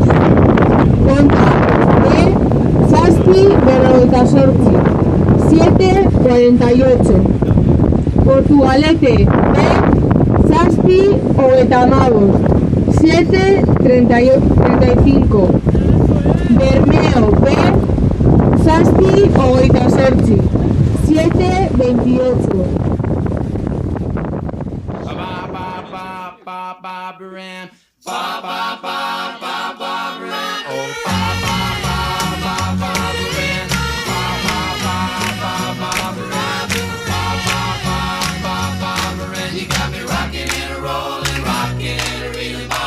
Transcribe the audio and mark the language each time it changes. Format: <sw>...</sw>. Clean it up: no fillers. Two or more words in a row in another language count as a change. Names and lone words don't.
<en>Konta B. 7:48 7:48. Portugalete B. 7:35 7:35. Bermeo B. 7:28 7:28. Ba-ba-ba-ba-ba-ba-ba-ran. Ba-ba-ba-ba-ba-ba-ran. Oh, ba-ba-ba-ba-ba-ba-ran. Ba-ba-ba-ba-ba-ba-ran. Ba-ba-ba-ba-ba-ba-ran. You got me rocking and rolling, rocking and reeling.</en>